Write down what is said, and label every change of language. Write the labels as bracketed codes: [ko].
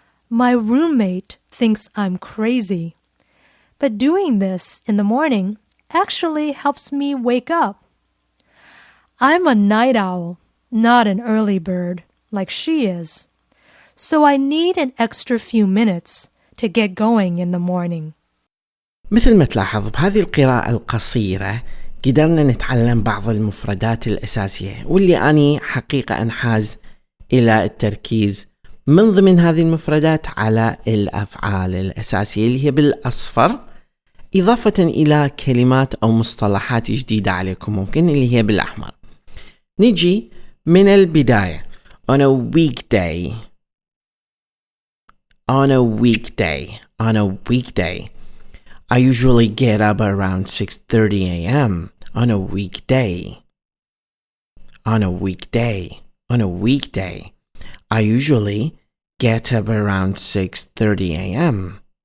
[en] My roommate thinks I'm crazy, but doing this in the morning actually helps me wake up. I'm a night owl, not an early bird like she is, so I need an extra few minutes to get going in the morning. [ar] مثل ما تلاحظ بهذه القراءة القصيرة قدرنا نتعلم بعض المفردات الأساسية، واللي أنا حقيقة أنحاز إلى التركيز من ضمن هذه المفردات على الأفعال الأساسية اللي هي بالأصفر، إضافة إلى كلمات أو مصطلحات جديدة عليكم ممكن اللي هي بالأحمر. نجي من البداية. [en] On a weekday I usually get up around 6:30 a.m. On a weekday I usually get up around 6:30 a.m.